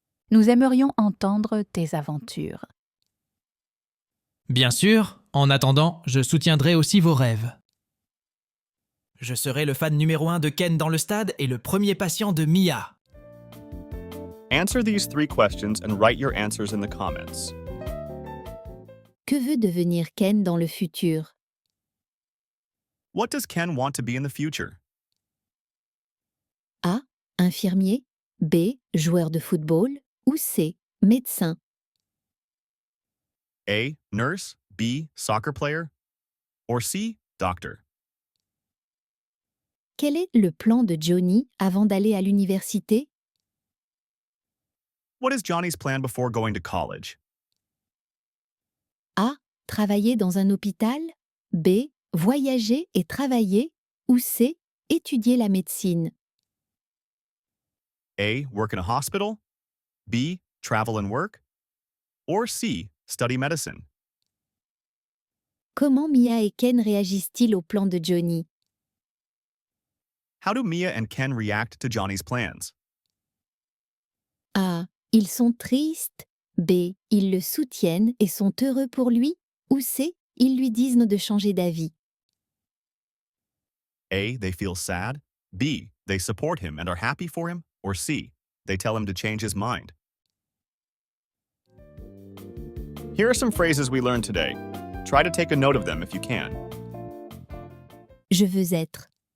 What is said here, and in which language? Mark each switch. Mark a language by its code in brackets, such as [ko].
[fr] Nous aimerions entendre tes aventures. Bien sûr, en attendant, je soutiendrai aussi vos rêves. Je serai le fan numéro 1 de Ken dans le stade et le premier patient de Mia. [en] Answer these 3 questions and write your answers in the comments. [fr] Que veut devenir Ken dans le futur? [en] What does Ken want to be in the future? [fr] A. Infirmier. B. Joueur de football. Ou C. Médecin. [en] A. Nurse. B. Soccer player. Or C. Doctor. [fr] Quel est le plan de Johnny avant d'aller à l'université? [en] What is Johnny's plan before going to college? [fr] A. Travailler dans un hôpital. B. Voyager et travailler. Ou C. Étudier la médecine. [en] A. Work in a hospital. B. Travel and work. Or C. Study medicine. [fr] Comment Mia et Ken réagissent-ils au plan de Johnny? [en] How do Mia and Ken react to Johnny's plans? [fr] A. Ils sont tristes. B. Ils le soutiennent et sont heureux pour lui. Ou C. Ils lui disent de changer d'avis. [en] A. They feel sad. B. They support him and are happy for him. Or C. They tell him to change his mind. Here are some phrases we learned today. Try to take a note of them if you can. [fr] Je veux être.